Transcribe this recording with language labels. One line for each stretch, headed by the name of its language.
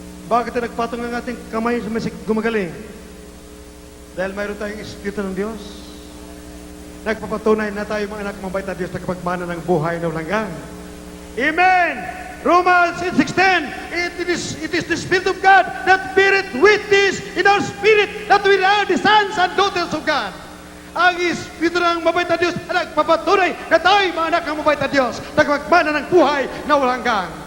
Filipino: Bakit tayo nagpatong ng ating kamay sa masik gumagaling? Dahil mayroon tayong Espiritu ng Diyos. Nagpapatunay na tayo mga anak mabait na Diyos na kapagmana ng buhay na walang. Amen!
English: Romans 6:10, it is the Spirit of God that beareth witness in our spirit that we are the sons and daughters of God.
Filipino: Ang Espiritu ng mabait na Diyos na nagpapatunay na tayo mga anak ng mabait na Diyos na kapagmana ng buhay na walang hanggan.